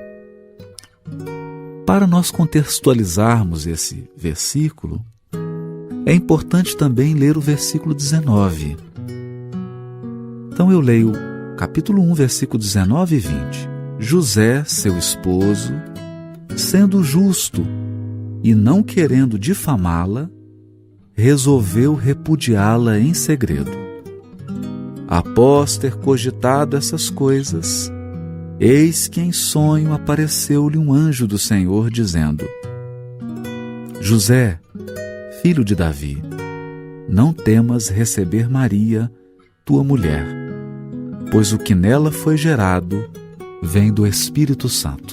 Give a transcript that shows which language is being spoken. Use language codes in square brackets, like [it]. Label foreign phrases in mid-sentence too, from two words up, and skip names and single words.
[pt] Para nós contextualizarmos esse versículo, é importante também ler o versículo 19. Então eu leio capítulo 1, versículo 19 e 20. José, seu esposo, sendo justo e não querendo difamá-la, resolveu repudiá-la em segredo. Após ter cogitado essas coisas, eis que em sonho apareceu-lhe um anjo do Senhor, dizendo: José, filho de Davi, não temas receber Maria, tua mulher, pois o que nela foi gerado vem do Espírito Santo.